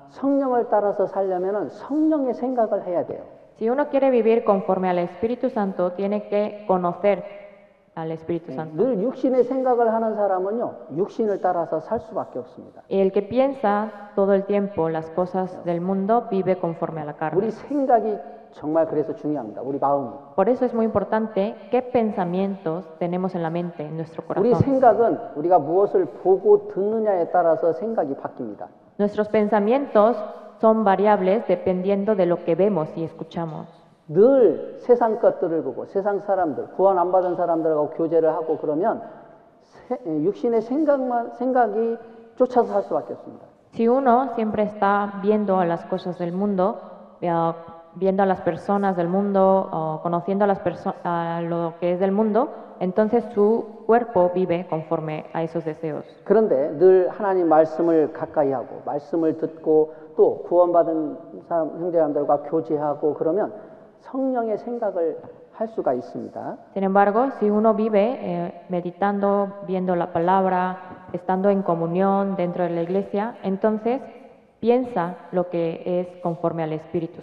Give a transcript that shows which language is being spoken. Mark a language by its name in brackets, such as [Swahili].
[Korean] 성령을 따라서 살려면은 성령의 생각을 해야 돼요. [Spanish] Si uno quiere vivir conforme al Espíritu Santo, tiene que conocer al Espíritu Santo. [Korean] 늘 육신의 생각을 하는 사람은요, 육신을 따라서 살 수밖에 없습니다. [Spanish] Y el que piensa todo el tiempo las cosas del mundo vive conforme a la carne. [Korean] 우리 생각이 정말 그래서 중요합니다. 우리 마음이. [Spanish] Por eso es muy importante qué pensamientos tenemos en la mente, en nuestro [Korean] 우리 [Spanish] corazón. [Korean] 생각은 우리가 무엇을 보고 듣느냐에 따라서 생각이 바뀝니다. [Spanish] Nuestros pensamientos son variables dependiendo de lo que vemos y escuchamos. [Korean] 늘 세상 것들을 보고 세상 사람들, 구원 안 받은 사람들하고 교제를 하고 그러면 육신의 생각이 쫓아서 살 수밖에 없습니다. [Spanish] Si uno siempre está viendo a las cosas del mundo, viendo a las personas del mundo, conociendo a lo que es del mundo, entonces su cuerpo vive conforme a esos deseos. [Korean] 그런데 늘 하나님 말씀을 가까이 하고 말씀을 듣고 또 구원받은 사람 형제자매들과 교제하고 그러면 성령의 생각을 할 수가 있습니다. [Spanish] Sin embargo, si uno vive meditando, viendo la palabra, estando en comunión dentro de la iglesia, entonces piensa lo que es conforme al Espíritu